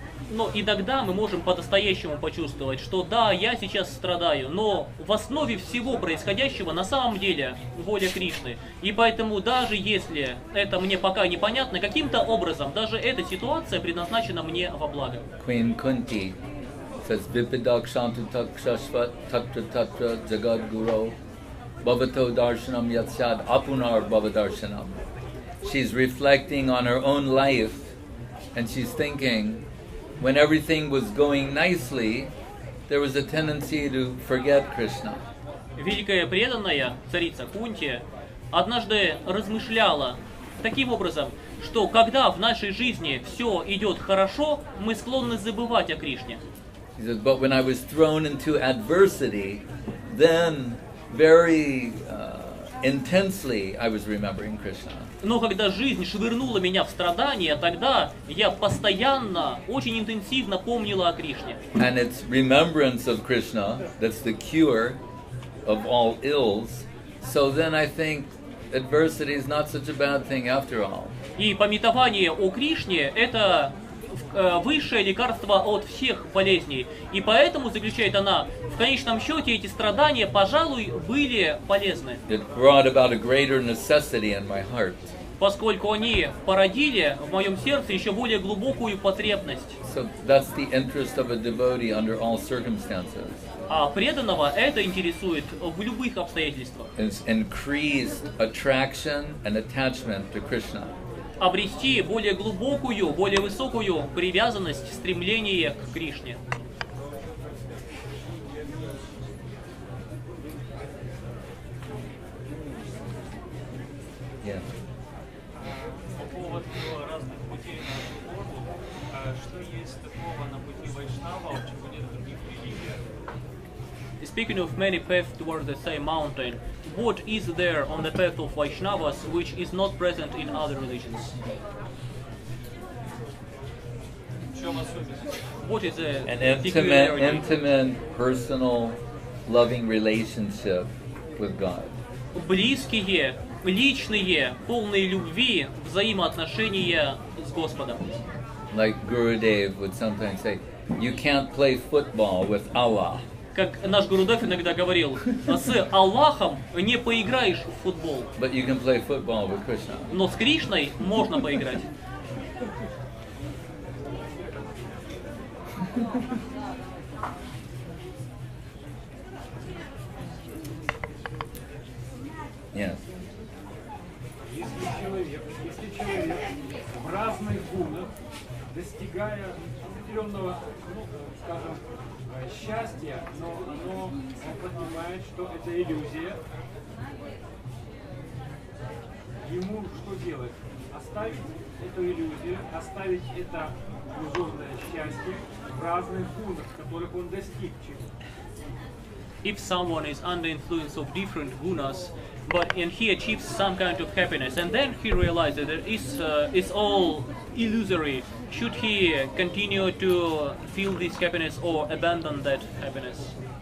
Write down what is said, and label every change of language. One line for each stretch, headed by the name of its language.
Russian: Но иногда мы можем по-настоящему почувствовать, что да, я сейчас страдаю, но в основе всего происходящего на самом деле воля Кришны. И поэтому даже если это мне пока непонятно, каким-то образом даже эта ситуация предназначена мне во благо.
English: Queen Kunti says,
Sanskrit: Vipidak Shantu Takshashvat Tatra Tatra Jagad Guru Bhavato Darshanam Yatsyad Apunar Bhavadarshanam.
English: She's reflecting on her own life and she's thinking, when everything was going nicely, there was a tendency to forget Krishna.
Russian: Великая преданная царица Кунти однажды размышляла таким образом, что когда в нашей жизни все идет хорошо, мы склонны забывать о Кришне.
English: He says, but when I was thrown into adversity, then very intensely I was remembering Krishna.
Russian: Но когда жизнь швырнула меня в страдания, тогда я постоянно, очень интенсивно помнила о Кришне.
English: And it's remembrance of Krishna that's the cure of all ills. So then I think adversity is not such a bad thing after all.
Russian: И памятование о Кришне – это высшее лекарство от всех болезней. И поэтому, заключает она, в конечном счете эти страдания, пожалуй, были полезны.
English: It brought about a greater necessity in my heart.
Russian: Поскольку они породили в моем сердце еще более глубокую потребность.
English: So that's the interest of a devotee under all circumstances.
Russian: А преданного это интересует в любых обстоятельствах.
English: It's increased attraction and attachment to Krishna.
Russian: Обрести более глубокую, более высокую привязанность, стремление к Кришне.
English: Yeah.
Russian: По поводу разных путей на году, что есть такого на пути вайшнава, чего нет в других религиях?
English: Speaking of many paths toward the same mountain, what is there on the path of Vaishnavas which is not present in other religions? What is an intimate, personal, loving relationship with God.
Russian: Близкие, личные, полные любви, взаимоотношения с Господом.
English: Like Gurudev would sometimes say, you can't play football with Allah.
Russian: Как наш Гурудев иногда говорил, с Аллахом не поиграешь в футбол.
English: But you can play football with Krishna.
Russian: Но с Кришной можно поиграть.
English: Yes.
Russian: Если человек в разных гунах, достигая определенного, скажем, счастья, но он понимает, что это иллюзия, ему что делать? Оставить эту иллюзию, оставить это иллюзорное счастье в разных гунах, которых он достиг чего.
English: if someone is under influence of different gunas, and he achieves some kind of happiness, and then he realizes that it's all illusory. Should he continue to feel this happiness or abandon that happiness?